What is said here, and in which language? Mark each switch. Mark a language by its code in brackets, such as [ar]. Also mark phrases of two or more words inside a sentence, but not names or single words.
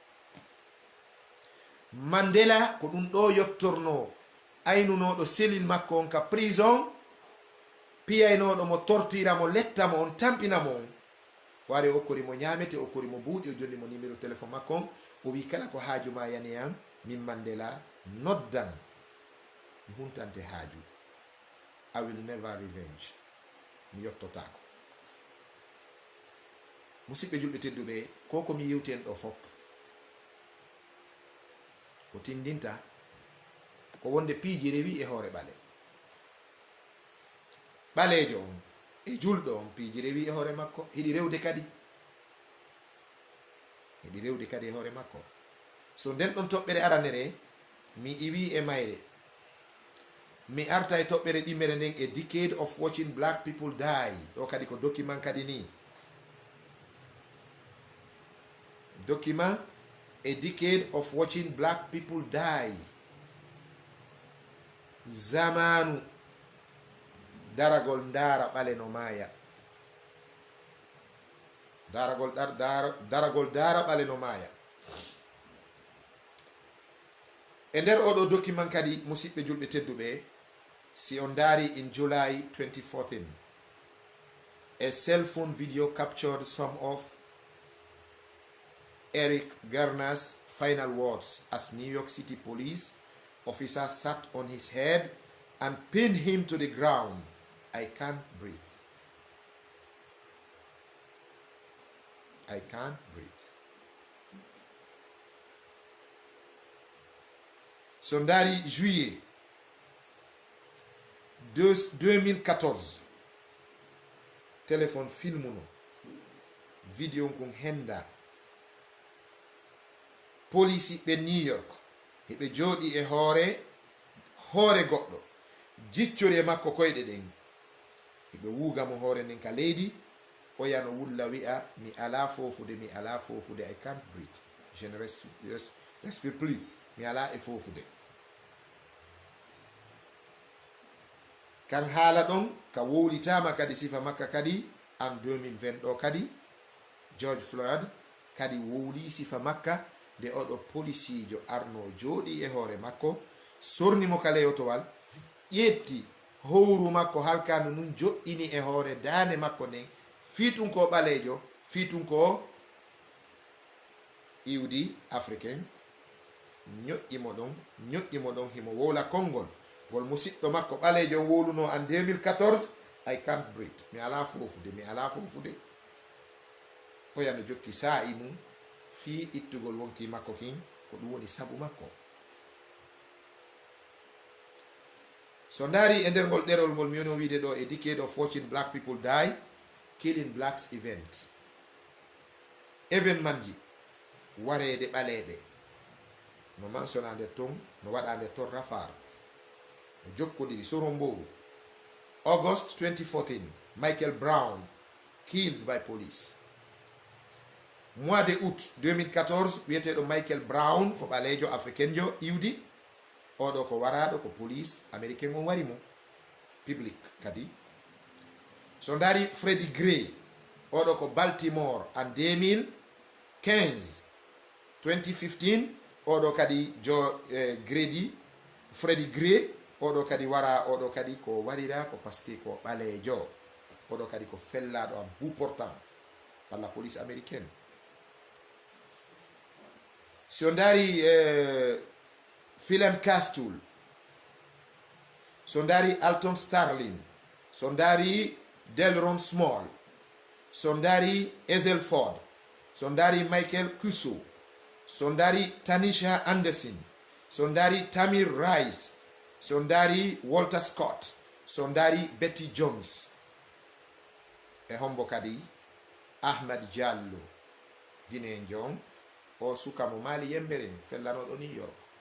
[ff] Mandela ko ɗum ɗo yottorno aynunoɗo selil makko on ka prison, piyaynoɗo mo tortira mo letta mo on tampina mo on, wari o okkori mo ñamete o okkori mo buuɗi o jolli mo numéro téléphone makko on o wi kala ko haaju ma yani an min Mandela noddan mi huntante haaju. [en] I will never revenge. [ff] Mi yottotako. Musidɓe julɓe tedduɓe ko komi yewten ɗo fop ko tindinta ko wonde piiji rewi e hoore ɓale. Ɓalejo on e julɗo on piiji rewi e hoore makko hiɗi rewde kadi. Hiɗi rewde kadi e hoore makko. So nden ɗon toɓɓere aranere mi iwi e mayre mi arta e toɓɓere ɗimmere nden e [en] decade of watching black people die. [ff] Ɗo kadi ko document kadi ni. [en] Document a decade of watching black people die. [ff] Zamanu daragol ndara ɓale no maya. Daragol dara ɓale no maya. E nder oɗo document kadi musidɓe julɓe tedduɓe si on dari [en] in July 2014 a cell phone video captured some of Eric Garner's final words as New York City police officer sat on his head and pinned him to the ground. I can't breathe. I can't breathe. [ff] Sondari juillet 2014 téléphone filmuno video kon henda police ɓe New York heɓe jooɗi e hoore goɗɗo jiccori e makko koyɗe ɗen heɓe wuugamo hoore nden ka leydi o yano wulla wi'a mi ala fofude mi ala fofude [en] I can't breathe, [fr] je ne respire plus, [ff] mi ala e fofude. Kan haala ɗon ka wowlitama kadi sifa makka kadi en 2020 ɗo kadi George Floyd kadi wowli sifa makka nde oɗo policijo arno jooɗi e hoore makko sornimo ka leyotowal ƴetti howru makko halkano nun joɗɗini e hoore dande makko nden fiitun ko ɓalejo fiitun ko iwdi africain ñoƴƴimo ɗon himo wowla konngol ngol musidɗo makko ɓalejo wowluno en 2014 [en] I can't breathe, [ff] mi ala fofude o yano jokki sa'i mum fi ittugol wonki makko kin ko ɗum woni sabu makko. so ndaari e nder ngol ɗerol ngol mi woni wiide ɗo, [en] a decade of watching black people die, killing blacks event. [ff] Événement ji wareede ɓaleeɓe no mentionade ton no waɗande ton rafar no jokkodiri soromboru. [en] August 2014, Michael Brown killed by police. [fr] Mois de août [ff] 2014, wiyeteɗo Michael Brown ko ɓaleejo africain iwdi, oɗo ko waraɗo ko [fr] police américain [ff] on wari mo public kadi. So ndari Freddie Gray, oɗo ko Baltimore en 2015, oɗo kadi Freddie Gray, oɗo kadi wara, oɗo kadi ko warira ko pasque ko ɓaleejo, oɗo kadi ko fellaɗo [fr] en bout portant par la police américaine. [ff] Si on dari Philan Castle, so dari Alton Sterling, so dari Delron Small, so dari Ezel Ford, so dari Michael Kuso, so dari Tanisha Anderson, so dari Tamir Rice, so dari Walter Scott, so dari Betty Jones, e hombo kadi Ahmad Diallo Guinée Jong, o sukamo Mali yemberen fellanoɗo New York.